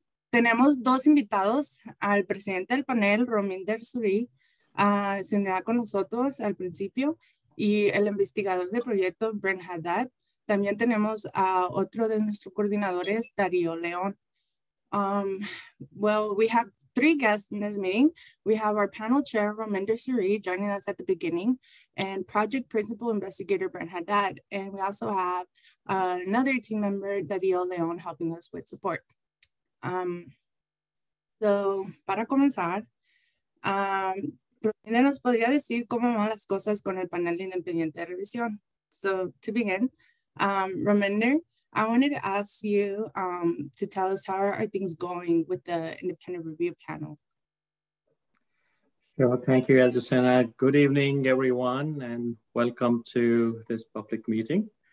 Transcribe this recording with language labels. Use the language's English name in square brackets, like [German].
[Spanish] Tenemos dos invitados, al presidente del panel, Rominder Suri, se unirá con nosotros al principio, y el investigador del proyecto, Brent Haddad. También tenemos a otro de nuestros coordinadores, Darío León. [English] Well, we have 3 guests in this meeting. We have our panel chair, Rominder Suri, joining us at the beginning, and project principal investigator, Brent Haddad. And we also have another team member, Darío León, helping us with support. [Spanish] Para comenzar, Rominder nos podría decir cómo van las cosas con el panel de independiente de revisión. [English] So to begin, Rominder, I wanted to ask you to tell us how are things going with the independent review panel. Sure, thank you, Azucena. Good evening, everyone, and welcome to this public meeting.